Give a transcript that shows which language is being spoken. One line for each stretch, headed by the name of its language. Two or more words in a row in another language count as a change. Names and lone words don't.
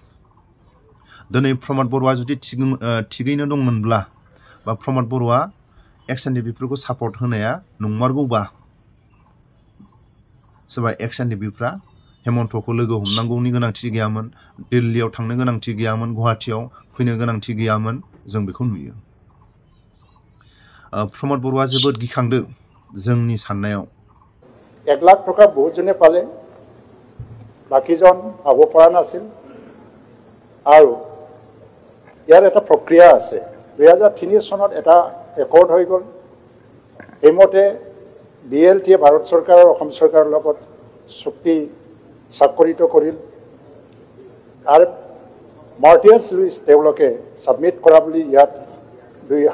Bodo: दिनै प्रमद बर'आ जुदि थिगैनो दंमोनब्ला बा प्रमद बर'आ एक्स एनडिपिफोरखौ सापर्ट होनाया नंमारगौबा सोरबा एक्स एनडिपिफ्रा हेमन्तखौ लोगो हमनांगौनि गोनांथि गैयामोन दिल्लीयाव थांनो गोनांथि गैयामोन गुवाहाटीयाव फैनो गोनांथि गैयामोन जों बेखौ नुयो प्रमद बर'आ जोबोद गिखांदों जोंनि साननायाव
Assamese: 1 লাখ টকা বহুতজনে পালে বাকীজন পাব পৰা নাছিল আৰু ইয়াৰ এটা প্ৰক্ৰিয়া আছে 2003 চনত এটা ৰেকৰ্ড হৈ গল এইমতে বিএলটি ভাৰত চৰকাৰ আৰু অসম চৰকাৰৰ লগত চুক্তি স্বাক্ষৰিত কৰিল আৰু মাৰ্টিয়াৰ্ছ লুইচ তেওঁলোকে সাবমিট কৰা বুলি ইয়াত 2600